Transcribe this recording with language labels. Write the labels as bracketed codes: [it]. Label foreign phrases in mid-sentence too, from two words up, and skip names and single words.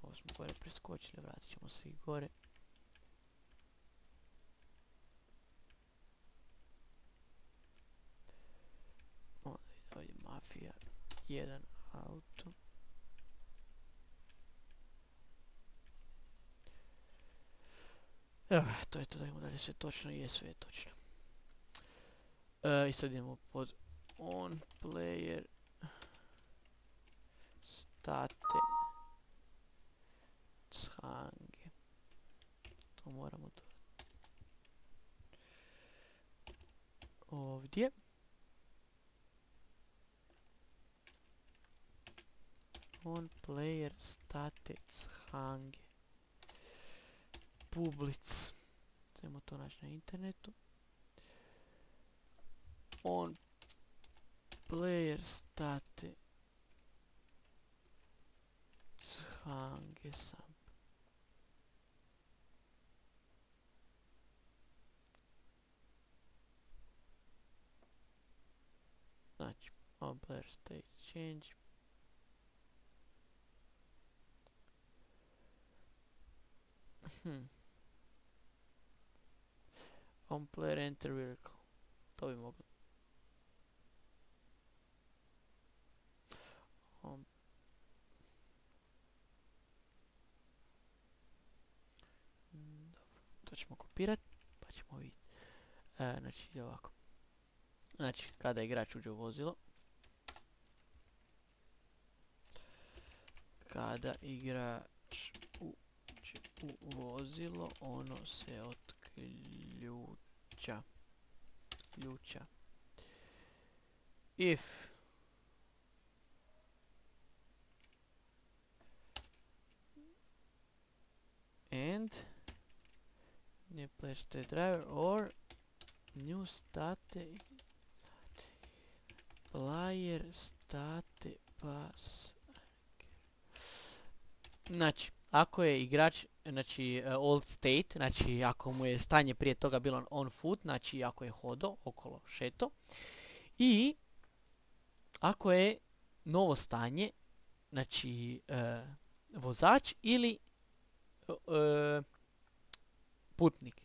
[hr] Ovo smo gore preskočili, vratit ćemo se i gore. Onda ide ovdje Mafija 1 auto. Evo, to je to, da imamo dalje sve točno, je sve je točno. I sad idemo pod [en] on player state change. [hr] To moramo dodati ovdje. [en] On player state change public. [hr] Trebamo to naći na internetu. [en] On player state change sam. [hr] Znači, [en] on player state change. On player enter vehicle. [hr] To bi moglo. Dobro, to ćemo kopirati, pa ćemo vidjeti. Znači, ide ovako. Znači, kada igrač uđe u vozilo. Kada igrač uđe u vozilo, ono se otključa. [en] If and new player state driver or new state player state pass. [hr] Znači, ako je igrač, znači [en] old state, [hr] znači ako mu je stanje prije toga bilo [en] on foot, [hr] znači ako je hodo, okolo šeto, i ako je novo stanje, znači vozač ili putnik.